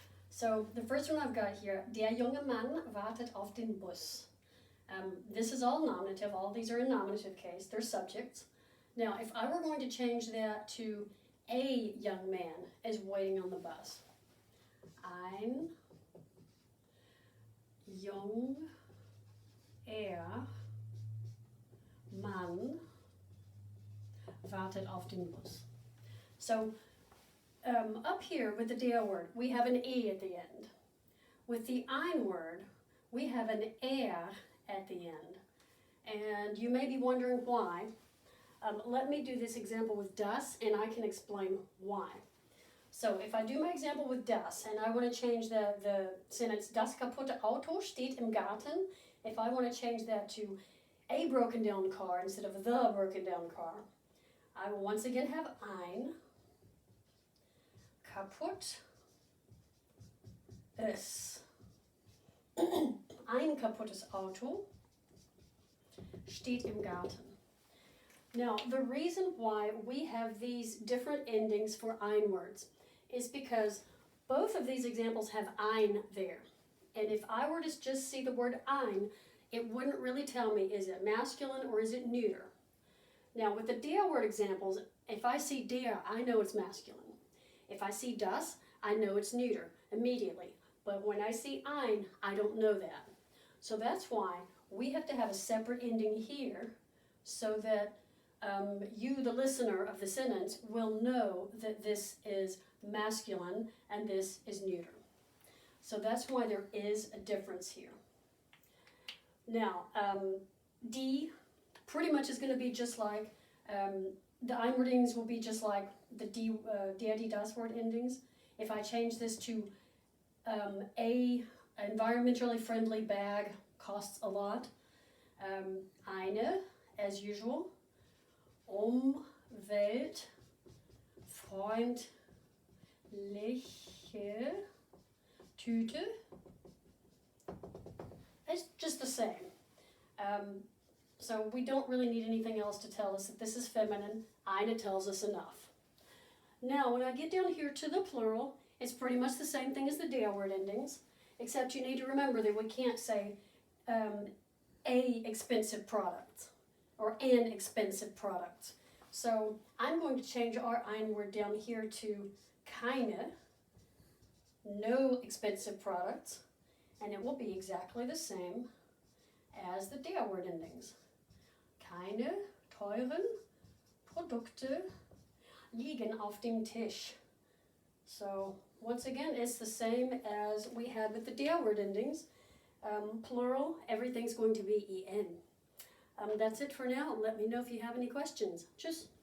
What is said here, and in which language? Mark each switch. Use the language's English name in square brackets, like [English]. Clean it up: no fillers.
[English] So the first one I've got here, [German] der junge Mann wartet auf den Bus. [English] This is all nominative, all these are in nominative case, they're subjects. Now if I were going to change that to a young man is waiting on the bus. [German] Ein junger Mann wartet auf den Bus. [English] So up here with the der word, we have an E at the end. With the Ein word, we have an at the end. And you may be wondering why. Let me do this example with das, and I can explain why. So if I do my example with das, and I want to change the sentence, [German] das kaputte Auto steht im Garten, [English] if I want to change that to a broken down car instead of the broken down car, I will once again have ein kaputt ist. [German] Ein kaputtes Auto steht im Garten. [English] Now, the reason why we have these different endings for Ein words is because both of these examples have ein there. And if I were to just see the word ein, it wouldn't really tell me, is it masculine or is it neuter? Now, with the der word examples, if I see der, I know it's masculine. If I see das, I know it's neuter immediately. But when I see ein, I don't know that. So that's why we have to have a separate ending here so that you, the listener of the sentence, will know that this is masculine and this is neuter. So that's why there is a difference here. Now, die pretty much is going to be just like, the Ein wordings will be just like the der, die, das word endings. If I change this to a environmentally friendly bag costs a lot. Eine, as usual. [German] Umweltfreundliche Tüte. [English] It's just the same. So we don't really need anything else to tell us that this is feminine. Eine tells us enough. Now when I get down here to the plural, it's pretty much the same thing as the der word endings, except you need to remember that we can't say a expensive product or an expensive product. So I'm going to change our Ein word down here to keine, no expensive products, and it will be exactly the same as the der word endings. [German] Keine teuren Produkte liegen auf dem Tisch. [English] So once again, it's the same as we had with the der word endings. Plural, everything's going to be en. That's it for now. Let me know if you have any questions. Tschüss.